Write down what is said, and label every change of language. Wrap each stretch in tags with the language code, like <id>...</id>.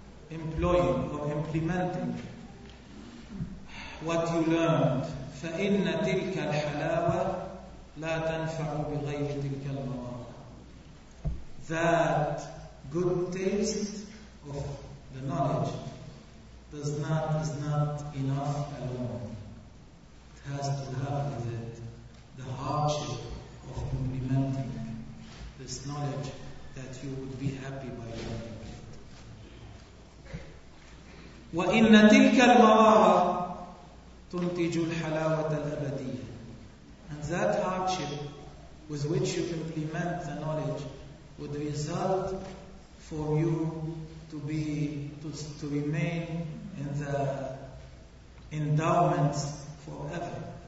<en>Employing or implementing what you learned.</en> <ar>فإن تلك الحلاوة لا تنفع بغير تلك المرارة.</ar> <en>That good taste of the knowledge is not enough alone. It has to have with it the hardship of implementing this knowledge that you would be happy by learning.</en> <ar>وإن تلك المرارة تنتج الحلاوة الأبدية.</ar> <en>And that hardship with which you implement the knowledge would result for you to remain in the endowments forever.</en>